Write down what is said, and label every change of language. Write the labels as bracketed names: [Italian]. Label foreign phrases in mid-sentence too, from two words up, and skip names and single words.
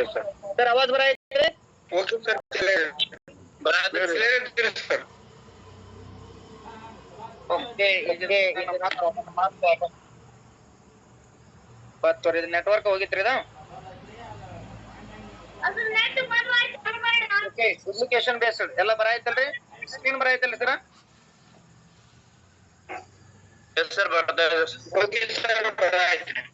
[Marathi] सर आवाज बरा आयत्रे [English] okay sir sir [Kannada] ओके ಬತ್ತೋರಿ ಇದು ನೆಟ್ವರ್ಕ್ ಹೋಗಿತ್ರಿ ಇದು ಓಕೆ [English] application based [Kannada] ಎಲ್ಲ ಬರಾಯ್ತಲ್ರಿ ಸ್ಕ್ರೀನ್ ಬರಾಯ್ತಲ್ರಿ ಸರ್ [English] yes sir [Kannada] ಬರ್ತಾ ಇದೆ [English] okay sir [Kannada] ಬರಾಯ್ತು